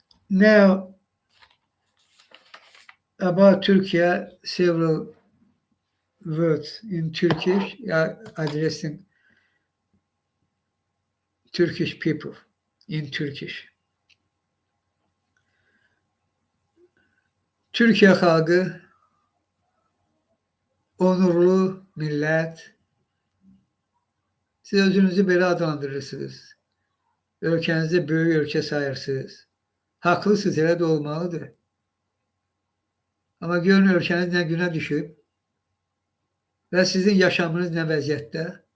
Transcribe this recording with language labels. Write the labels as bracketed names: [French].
[English] Now, about Turkey, several words in Turkish addressing Turkish people in Turkish. [Turkish] Türkiye halkı onurlu millet. [Azerbaijani] Siz özünüzü belə adlandırırsınız. Ölkənizi böyük ölkə sayırsınız. Haqlısınız, elə də olmalıdır. Amma görün ölkəniz nə günə düşüb və sizin yaşamınız nə vəziyyətdə.